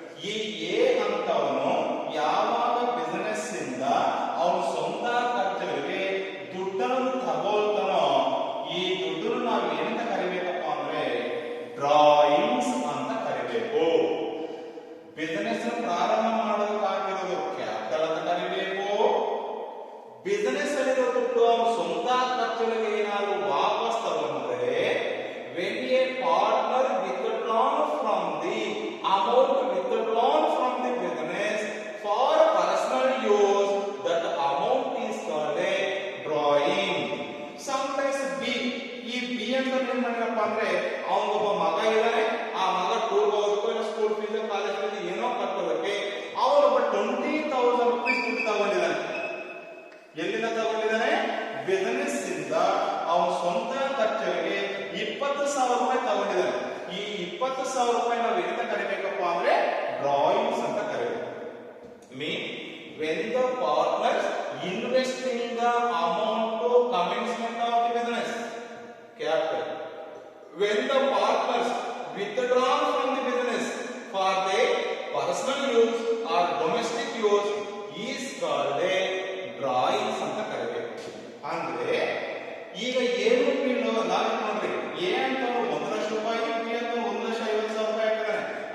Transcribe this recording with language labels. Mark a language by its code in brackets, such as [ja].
[kn] ಈ ಎ ಅಂತವನು ಯಾವಾಗ ಬಿಸಿನೆಸ್ ಇಂದ ಅವನು ಸ್ವಂತ ಖರ್ಚುಗಳಿಗೆ ದುಡ್ಡನ್ನು ತಗೊಳ್ತಾನೋ ಈ ದುಡ್ಡನ್ನು ನಾವು ಏನಂತ ಕರಿಬೇಕಪ್ಪ ಅಂದ್ರೆ ಡ್ರಾಯಿಂಗ್ಸ್ ಅಂತ ಕರಿಬೇಕು. ಬಿಸಿನೆಸ್ ಪ್ರಾರಂಭ ಮಾಡೋದಕ್ಕಾಗಿರೋದು ಕ್ಯಾಪಿಟಲ್ ಅಂತ ಕರಿಬೇಕು. ಬಿಸಿನೆಸ್ ಅಲ್ಲಿರೋ ದುಡ್ಡು ಅವನು ಸ್ವಂತ ಖರ್ಚುಗಳಿಗೆ ಏನಾದ್ರು ವಾಪಸ್ ತಗೊಂಡ್ರೆ [en] when a partner withdrawn from the amount withdrawn from the business for personal use, that amount is called a drawing. Sometimes [kn] ಈ ಬಿ ಅಂತ ಏನ್ ಮಾಡಿರಪ್ಪ ಅಂದ್ರೆ ಅವನಿಗೊಬ್ಬ ಮಗ ಇದ್ದಾನೆ, ಆ ಮಗ ಟೂರ್ ಹೋಗೋದಕ್ಕೋ ಇಲ್ಲ ಸ್ಕೂಲ್ ಫೀಸ್ ಕಾಲೇಜ್ ಫೀಸ್ ಏನೋ ಕಟ್ಟೋದಕ್ಕೆ ಅವನೊಬ್ಬ 20,000 ರೂಪಾಯಿ ದುಡ್ಡು ತಗೊಂಡಿದ್ದಾನೆ. ಎಲ್ಲಿಂದ ತಗೊಂಡಿದ್ದಾನೆ? ಬಿಸಿನೆಸ್ ಇಂದ ಅವನ ಸ್ವಂತ ಖರ್ಚಿಗೆ 20,000 ರೂಪಾಯಿ ತಗೊಂಡಿದ್ದಾನೆ. ಈ 20,000 ರೂಪಾಯಿ ನಾವು ಏನಂತ ಕರಿಬೇಕಪ್ಪ ಅಂದ್ರೆ ಡ್ರಾಯಿಂಗ್ಸ್ ಅಂತ ಕರಿಬೇಕು. [en] mean when the partners investing the amount to commencement of the business capital, when the partners withdraw from the business for their personal use or domestic use is called a drawings [kn] ಅಂತ ಕರಿಬೇಕು. ಅಂದ್ರೆ ಈಗ ಏನು ನಾವು ನೋಡ್ರಿ, A ಅಂತ 1 ಲಕ್ಷ ರೂಪಾಯಿ, B ಅಂತ 1,50,000 ರೂಪಾಯಿ ಹಾಕಿದಾನೆ.